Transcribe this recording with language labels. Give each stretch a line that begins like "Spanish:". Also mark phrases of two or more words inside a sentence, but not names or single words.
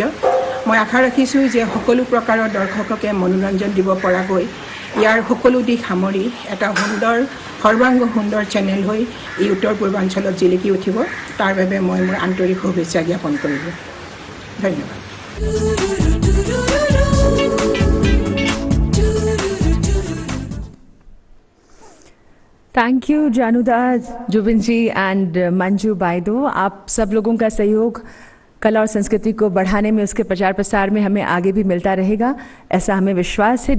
Assamese: মই আশা ৰাখিছোঁ যে সকলো প্ৰকাৰৰ দৰ্শককে মনোৰঞ্জন দিব পৰাকৈ ইয়াৰ সকলো দিশ সামৰি এটা সুন্দৰ, সৰ্বাংগ সুন্দৰ চেনেল হৈ এই উত্তৰ পূৰ্বাঞ্চলত জিলিকি উঠিব। তাৰ বাবে মই মোৰ আন্তৰিক শুভেচ্ছা জ্ঞাপন কৰিলোঁ। ধন্যবাদ।
English: thank you जानुदा, जुबिन जी एंड मंजू बाइदो।
Hindi: आप सब लोगों का सहयोग कला और संस्कृति को बढ़ाने में, उसके प्रचार प्रसार में हमें आगे भी मिलता रहेगा, ऐसा हमें विश्वास है।